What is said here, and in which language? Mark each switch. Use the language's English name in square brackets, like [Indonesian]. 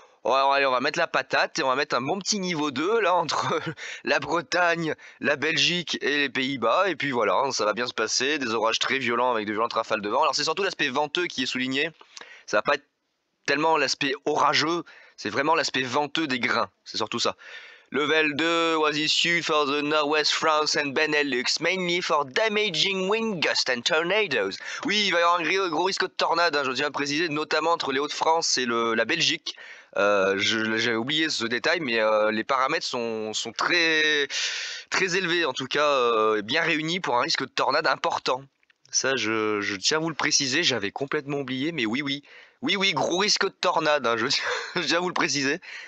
[French] Allez, on va mettre la patate et on va mettre un bon petit niveau 2 là entre la Bretagne, la Belgique et les Pays-Bas. Et puis voilà, ça va bien se passer. Des orages très violents avec de violentes rafales de vent. Alors c'est surtout l'aspect venteux qui est souligné. Ça va pas être tellement l'aspect orageux, c'est vraiment l'aspect venteux des grains. C'est surtout ça. [English] Level 2 was issued for the Northwest France and Benelux, mainly for damaging wind gusts and tornadoes. [French] Oui, il va y avoir un gros risque de tornade, hein, je tiens à le préciser, notamment entre les Hauts-de-France et la Belgique. J'avais oublié ce détail, mais les paramètres sont très, très élevés, en tout cas bien réunis pour un risque de tornade important. Ça, je tiens à vous le préciser, j'avais complètement oublié, mais oui, gros risque de tornade, hein, je tiens à vous le préciser.